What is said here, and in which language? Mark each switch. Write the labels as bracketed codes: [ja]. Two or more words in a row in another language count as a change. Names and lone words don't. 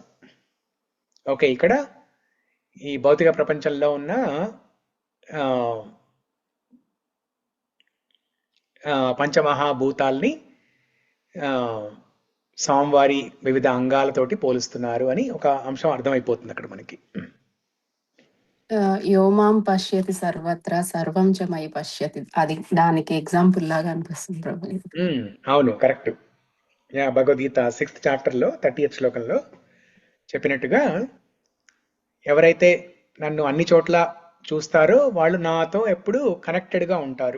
[te] ఓకే, ఇక్కడ ఈ భౌతిక ప్రపంచంలో ఉన్న పంచమహాభూతాల్ని ఆ, స్వామివారి వివిధ అంగాలతోటి పోలుస్తున్నారు అని ఒక అంశం అర్థమైపోతుంది అక్కడ మనకి. [sa] యోమాం పశ్యతి సర్వత్ర సర్వం చ మయి పశ్యతి, [te] అది దానికి ఎగ్జాంపుల్ లాగా అనిపిస్తుంది ప్రభు. అవును, కరెక్ట్. భగవద్గీత 6th చాప్టర్లో 30th శ్లోకంలో చెప్పినట్టుగా ఎవరైతే నన్ను అన్ని చోట్ల చూస్తారో వాళ్ళు నాతో ఎప్పుడు కనెక్టెడ్గా ఉంటారు.